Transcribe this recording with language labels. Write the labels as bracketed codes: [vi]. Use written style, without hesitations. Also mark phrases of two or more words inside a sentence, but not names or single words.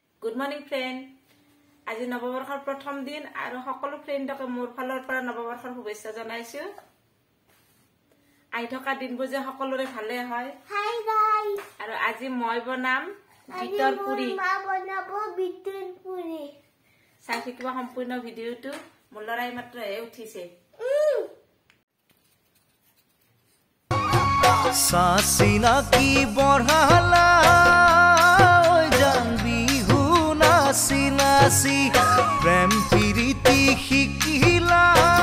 [en] Good morning, friend. [as] আজি নৱবৰ্ষৰ প্ৰথম দিন আৰু সকলো ফ্ৰেণ্ডকে মোৰ ফালৰ পৰা নৱবৰ্ষৰ শুভেচ্ছা জনাইছো। আহি থকা দিনবোৰ যে সকলোৰে ভালে হয়। [en] Hi guys. [as] আৰু আজি মই বনাম বিটৰ পুৰি। মা বনাব বিটৰ পুৰি। চাই থাকিবা সম্পূৰ্ণ ভিডিঅ'টো। মোৰ লৰাই মাত্ৰ উঠিছে। সাসিনা কি বঢ়ালা বিহু নাচি নাচি প্ৰেম প্ৰীতি শিকিলা